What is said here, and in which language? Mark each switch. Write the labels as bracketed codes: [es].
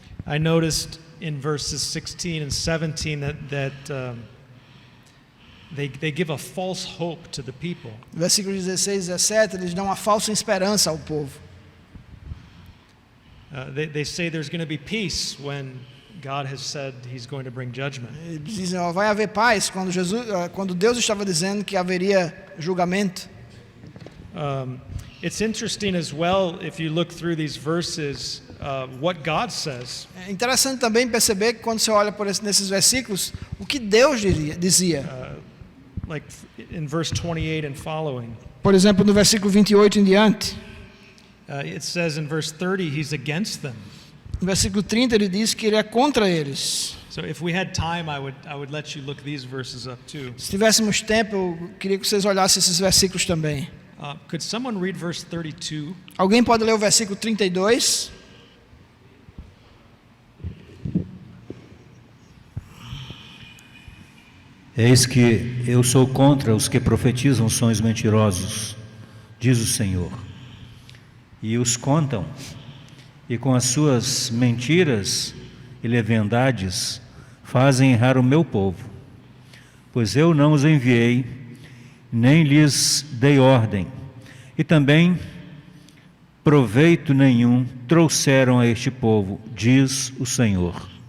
[en] I noticed in verses 16 and 17 that they give a false hope to the people. [pt] No versículo 16 e 17, eles dão uma falsa esperança ao povo. [en] They say there's going to be peace when God has said He's going to bring judgment. [pt] Eles dizem, vai haver paz quando Deus estava dizendo que haveria julgamento. [en] It's interesting as well if you look through these verses what God says. [pt] É interessante também perceber que quando você olha nesses versículos, o que Deus dizia. [en] Like in verse 28 and following. [pt] Por exemplo, no versículo 28 em diante. [en] It says in verse 30 He's against them. [pt] No versículo 30 ele diz que ele é contra eles. [en] So if we had time, I would let you look these verses up too. [pt] Se tivéssemos tempo, eu queria que vocês olhassem esses versículos também. [en] Could someone read verse 32? [pt] Alguém pode ler o versículo 32? Eis que eu sou contra os que profetizam sonhos mentirosos, diz o Senhor, e os contam, e com as suas mentiras e leviandades fazem errar o meu povo, pois eu não os enviei, nem lhes dei ordem, e também proveito nenhum trouxeram a este povo, diz o Senhor.